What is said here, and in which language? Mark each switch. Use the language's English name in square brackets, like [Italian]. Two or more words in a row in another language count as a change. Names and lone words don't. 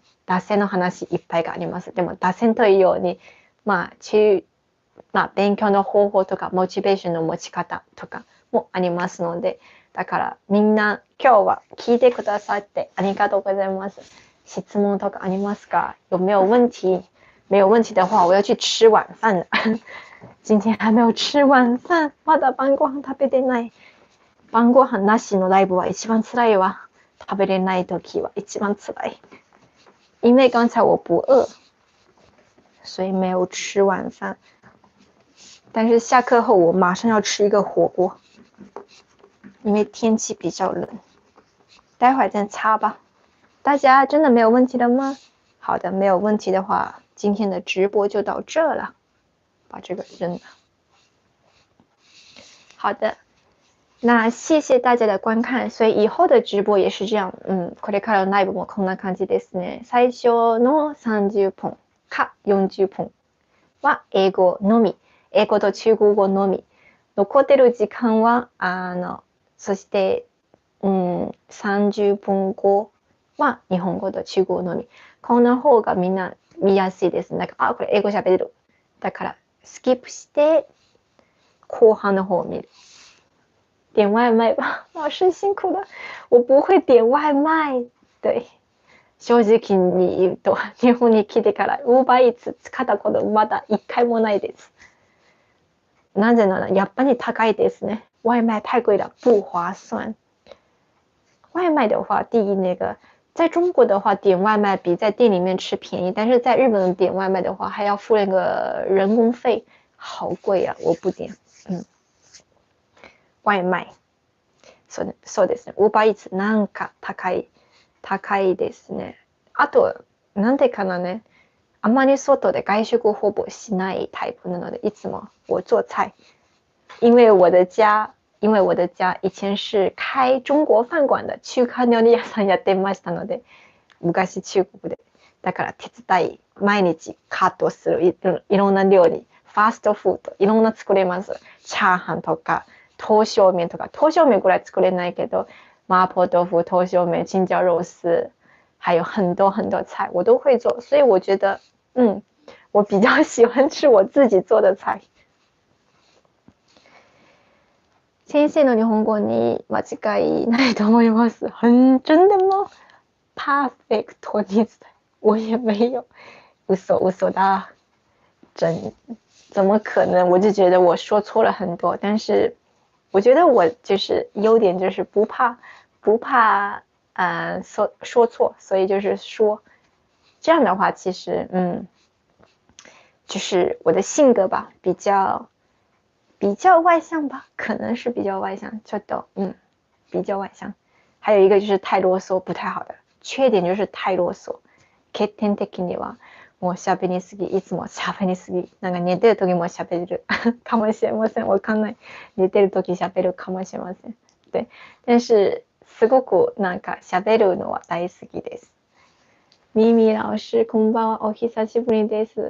[Japanese] 脱線の話いっぱいがあります。でも脱線というように、勉強の方法とかモチベーションの持ち方とかもありますので、だからみんな今日は聞いてくださってありがとうございます。質問とかありますか？ [Chinese] 有没有问题？没有问题的话，我要去吃晚饭了。今天还没有吃晚饭。 [Japanese] まだ晩ご飯食べてない。晩ご飯なしのライブは一番辛いわ。食べれない時は一番辛い。 [Chinese] 因为刚才我不饿，所以没有吃晚饭。但是下课后我马上要吃一个火锅，因为天气比较冷。待会儿再擦吧。大家真的没有问题了吗？好的，没有问题的话，今天的直播就到这了。把这个扔了。好的，那谢谢大家的观看。所以以后的直播也是这样。 [Japanese] これからのライブもこんな感じですね。最初の30分か40分は英語のみ。英語と中国語のみ。残ってる時間はそして30分後は日本語と中国語のみ。こんな方がみんな見やすいです。なんかこれ英語喋れる。だからスキップして [Chinese] 后半的后面点外卖吧，老师辛苦了，我不会点外卖。 [Japanese] 对，正直に言うと日本に来てからUber Eats使ったことまだ1回もないです。なぜならやっぱり高いですね， [Chinese] 外卖太贵了，不划算。外卖的话，第一在中国的话点外卖比在店里面吃便宜，但是在日本点外卖的话还要付那个人工费，好贵啊，我不点。 [Japanese] 外卖そうですね。Uber Eatsなんか高いですね。あとなんでかなね。あまり外で外食ほぼしないタイプなので、いつも [Chinese] 我做菜。因为我的家以前是開中国飯館的 [Japanese] 中華料理屋さんやってましたので、昔中国で。だから手伝い、毎日カットするいろんな料理、ファーストフード、いろんな作れます。チャーハンとか、刀削面とか、刀削面ぐらい作れないけど、 [Chinese] 麻婆豆腐、刀削面、青椒肉丝，还有很多很多菜我都会做，所以我觉得，我比较喜欢吃我自己做的菜。 [Japanese] 先生の日本語に間違いないと思います。 [Chinese] 真的吗？ Perfect に我也没有，嘘的，怎么可能？我就觉得我说错了很多，但是我觉得我就是优点就是不怕说错，所以就是说这样的话，其实就是我的性格吧，比较外向吧，可能是比较外向，ちょっと比较外向。还有一个就是太啰嗦，不太好的缺点就是太啰嗦。 [Japanese] 欠点的にはもう喋りすぎ、いつも喋りすぎ。なんか寝てる時も喋るかもしれません。わかんない。寝てる時喋るかもしれません。 [Chinese] 对，但是 [Japanese] すごくなんか喋るのは大好きです。ミミ老師、こんばんは。お久しぶりです。